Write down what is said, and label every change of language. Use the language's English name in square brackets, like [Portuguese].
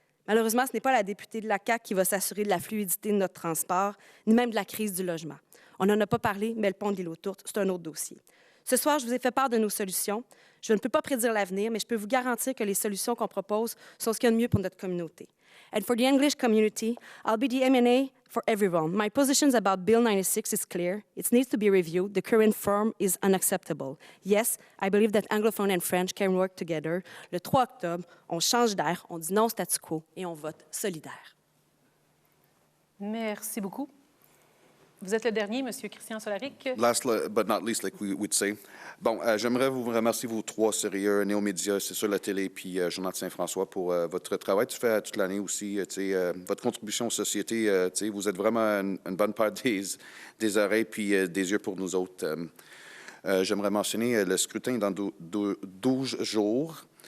[French] Malheureusement, ce n'est pas la députée de la CAQ qui va s'assurer de la fluidité de notre transport, ni même de la crise du logement. On n'en a pas parlé, mais le pont de l'île aux Tourtes, c'est un autre dossier. Ce soir, je vous ai fait part de nos solutions. Je ne peux pas prédire l'avenir, mais je peux vous garantir que les solutions qu'on propose sont ce qu'il y a de mieux pour notre communauté. [English] And for the English community, I'll be the M&A for everyone. My positions about Bill 96 is clear. It needs to be reviewed. The current form is unacceptable. Yes, I believe that Anglophone and French can work together. [French] Le 3 octobre, on change d'air, on dit non au statu quo et on vote solidaire. Merci beaucoup. Vous êtes le dernier, M. Christian Solaric. [English] Last but not least, like we would say. [French] Bon, j'aimerais vous remercier, vous trois sérieux, Néo-Média, c'est sur la télé, puis Journal de Saint-François, pour votre travail. Tu fais toute l'année aussi. Votre contribution aux sociétés, vous êtes vraiment une bonne part des oreilles puis des yeux pour nous autres. J'aimerais mentionner le scrutin dans 12 jours.